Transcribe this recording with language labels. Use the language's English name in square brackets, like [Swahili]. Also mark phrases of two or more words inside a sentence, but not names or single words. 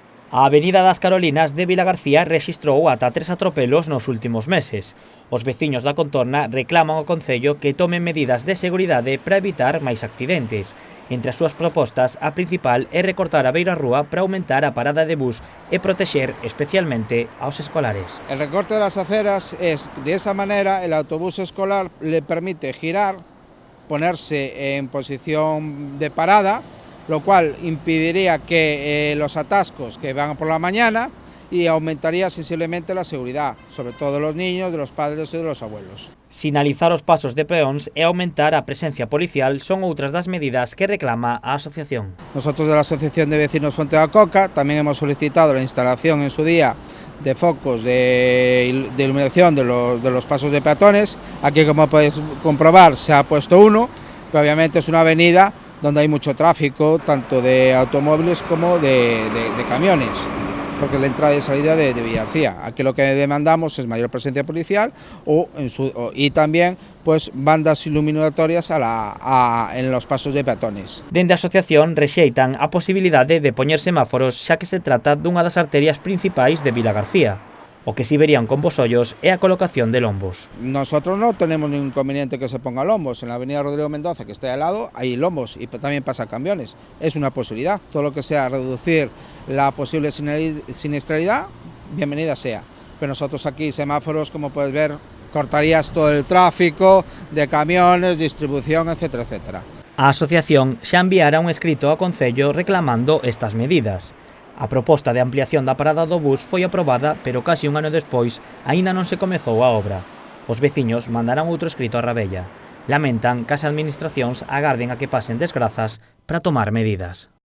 [Galician] A Avenida das Carolinas de Vilagarcía rexistrou ata 3 atropelos nos últimos meses. Os veciños da contorna reclaman ao Concello que tome medidas de seguridade para evitar máis accidentes. Entre as súas propostas, a principal é recortar a beirarrúa para aumentar a parada de bus e protexer especialmente aos escolares. [Spanish] El recorte de las aceras es, de esa manera, el autobús escolar le permite girar, ponerse en posición de parada, lo cual impediría que los atascos que van por la mañana y aumentaría sensiblemente la seguridad, sobre todo de los niños, de los padres y de los abuelos. [Galician] Sinalizar os pasos de peóns e aumentar a presencia policial son outras das medidas que reclama a asociación. [Spanish] Nosotros de la Asociación de Vecinos Fonte da Coca también hemos solicitado la instalación en su día de focos de iluminación de los pasos de peatones. Aquí, como podéis comprobar, se ha puesto uno, pero obviamente es una avenida donde hay mucho tráfico, tanto de automóviles como de camiones, porque es la entrada y salida de Vilagarcía. Aquí lo que demandamos es mayor presencia policial y también pues bandas iluminatorias en los pasos de peatones. [Galician] Dende a asociación rexeitan a posibilidade de poñer semáforos, xa que se trata dunha das arterias principais de Vilagarcía. O que sí verían con bos ollos é a colocación de lombos. [Spanish] Nosotros no tenemos ningún inconveniente que se ponga lombos. En la avenida Rodrigo Mendoza, que está al lado, hay lombos y también pasan camiones. Es una posibilidad. Todo lo que sea reducir la posible siniestralidad, bienvenida sea. Pero nosotros aquí, semáforos, como puedes ver, cortarías todo el tráfico de camiones, distribución, etcétera, etcétera. [Galician] A asociación xa enviara un escrito ao Concello reclamando estas medidas. A proposta de ampliación da parada do bus foi aprobada, pero casi un ano despois aínda non se comezou a obra. Os veciños mandarán outro escrito a Rabella. Lamentan que as administracións agarden a que pasen desgrazas para tomar medidas.